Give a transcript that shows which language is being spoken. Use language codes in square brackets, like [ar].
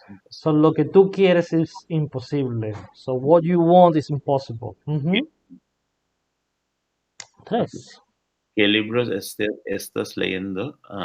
[es] So lo que tú quieres is imposible. [en] So what you want is impossible. 3. [es] ¿Qué libros estás leyendo?